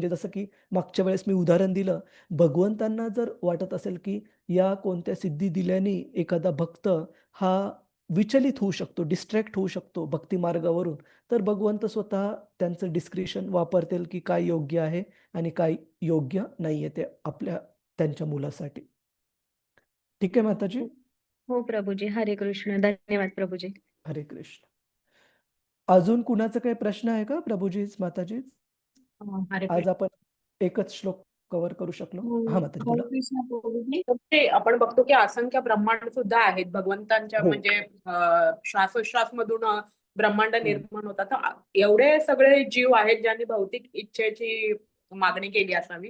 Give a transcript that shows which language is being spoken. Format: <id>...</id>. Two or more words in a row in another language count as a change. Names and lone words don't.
<mr>म्हणजे जसं की मागच्या वेळेस मी उदाहरण दिलं, भगवंतांना जर वाटत असेल की या कोणत्या सिद्धी दिल्याने एखादा भक्त हा विचलित होऊ शकतो, डिस्ट्रॅक्ट होऊ शकतो भक्ती मार्गावरून, तर भगवंत स्वतः त्यांचं डिस्क्रिशन वापरतील की काय योग्य आहे आणि काय योग्य नाहीये ते त्यांच्या मुलासाठी. ठीक आहे माताजी? हो प्रभूजी. हरे कृष्ण. धन्यवाद प्रभूजी. हरे कृष्ण. अजून कुणाचा काही प्रश्न आहे का प्रभूजीच, माताजीच? हरे आज आपण एकच श्लोक कव्हर करू शकलो. हा माताजी बोला. कृष्ण प्रभूजी. ते आपण बघतो की असंख्य ब्रह्मांड सुद्धा आहेत भगवंतांच्या हो. म्हणजे श्वासोश्वास मधून ब्रह्मांड हो. निर्माण होतात. तर एवढे सगळे जीव आहेत ज्यांनी भौतिक इच्छेची मागणी केली असावी.</mr>